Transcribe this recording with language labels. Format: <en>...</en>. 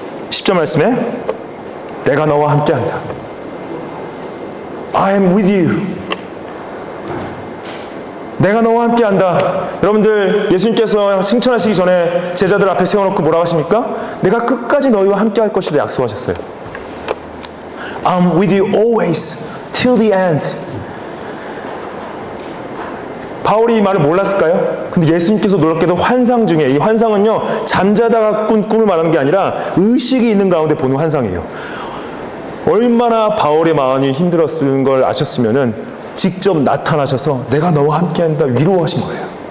<ko>10절 말씀에 내가 너와 함께한다.</ko> <en>I am with you.</en> <ko>내가 너와 함께한다. 여러분들 예수님께서 승천하시기 전에 제자들 앞에 세워놓고 뭐라고 하십니까? 내가 끝까지 너희와 함께할 것이다 약속하셨어요.</ko> <en>I'm with you always till the end.</en> <ko>바울이 이 말을 몰랐을까요? 근데 예수님께서 놀랍게도 환상 중에, 이 환상은요 잠자다가 꾼 꿈을 말하는 게 아니라 의식이 있는 가운데 보는 환상이에요. 얼마나 바울의 마음이 힘들었을 걸 아셨으면은 직접 나타나셔서 내가 너와 함께한다 위로하신 거예요.</ko>